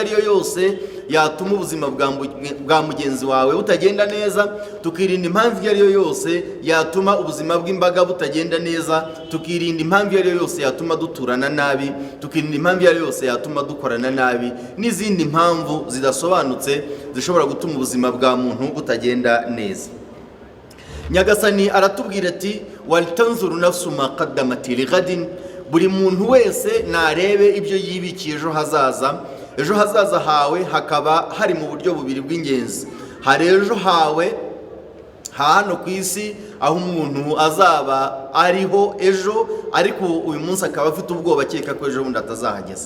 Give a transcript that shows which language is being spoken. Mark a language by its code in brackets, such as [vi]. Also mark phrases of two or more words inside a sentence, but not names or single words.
[rw] ari yo yose yatuma ubuzima bwa mugenzi wawe butagenda neza, tukirinda impamvu iyo ari yo yose yatuma ubuzima bw'imbaga butagenda neza, tukirinda impamvu iyo ari yo yose yatuma duturana nabi, tukirinda impamvu iyo ari yo yose yatuma dukorana nabi, n'izindi mpamvu zidasobanutse zishobora gutuma ubuzima bwa muntu butagenda neza. Nyagasani aratubwira ati: [ar] ولتنظر نفس ما قدمت لغد. [rw] Buri muntu wese narebe ibyo yibikiye ejo hazaza. Ejo hazaza hawe hakaba hari mu buryo bubiri bw'ingenzi. Hari ejo hawe hano ku isi, aho umuntu azaba ariho ejo, ariko uyu munsi akaba afite ubwoba akeka ko ejo bundi atazahageza.